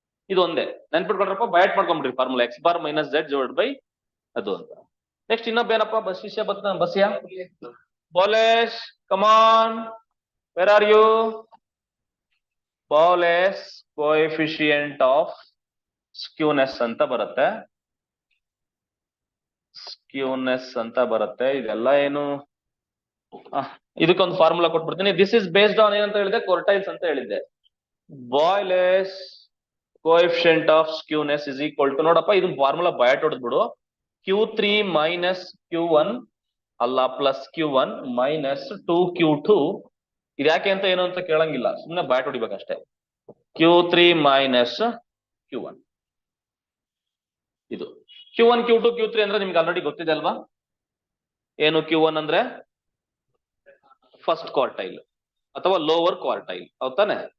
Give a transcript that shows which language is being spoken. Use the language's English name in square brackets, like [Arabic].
[Kannada] ಇದು ಒಂದೇ ನೆನ್ಪಿಟ್ಕೊಂಡ್ರಪ್ಪ, ಬಯಾಟ್ ಮಾಡ್ಕೊಂಡ್ಬಿಡ್ರಿ formula X bar minus Z divided by ಅದು ಅಂತ. ನೆಕ್ಸ್ಟ್ ಇನ್ನೊಬ್ಬೇನಪ್ಪ ಶಿಷ್ಯ ಬರ್ತಾನೆ, ಬಸ್ಸಿಯಾ Boles, [English] come on. Where are you? [Kannada] Boles coefficient of skewness ಅಂತ ಬರುತ್ತೆ. Skewness ಅಂತ ಬರುತ್ತೆ. ಇದೆಲ್ಲ ಏನು? ಇದಕ್ಕೊಂದು ಫಾರ್ಮುಲಾ ಕೊಟ್ಬಿಡ್ತೀನಿ. [English] this is based on [Kannada] ಏನಂತ ಹೇಳಿದೆ? ಕ್ವಾರ್ಟೈಲ್ಸ್ ಅಂತ ಹೇಳಿದ್ದೆ. [English] Boles coefficient of skewness is equal to, [Kannada] ನೋಡಪ್ಪ ಇದನ್ನ ಫಾರ್ಮುಲಾ ಬಯಾಟ್ ಹೊಡೆದ್ಬಿಡು. Q3 ಮೈನಸ್ Q1 ಅಲ್ಲ ಪ್ಲಸ್ Q1 ಮೈನಸ್ 2Q2. ಇದ್ಯಾಕೆ ಅಂತ ಏನು ಅಂತ ಕೇಳಂಗಿಲ್ಲ, ಸುಮ್ಮನೆ ಬ್ಯಾಟ್ ಹೊಡಿಬೇಕಷ್ಟೇ. Q3 ಮೈನಸ್ Q1 ಇದು. Q1 Q2 Q3 ಅಂದ್ರೆ ನಿಮ್ಗೆ ಆಲ್ರೆಡಿ ಗೊತ್ತಿದೆ ಅಲ್ವಾ? ಏನು Q1 ಅಂದ್ರೆ ಫಸ್ಟ್ ಕ್ವಾರ್ಟೈಲ್ ಅಥವಾ ಲೋವರ್ ಕ್ವಾರ್ಟೈಲ್, ಹೌದಾನೆ?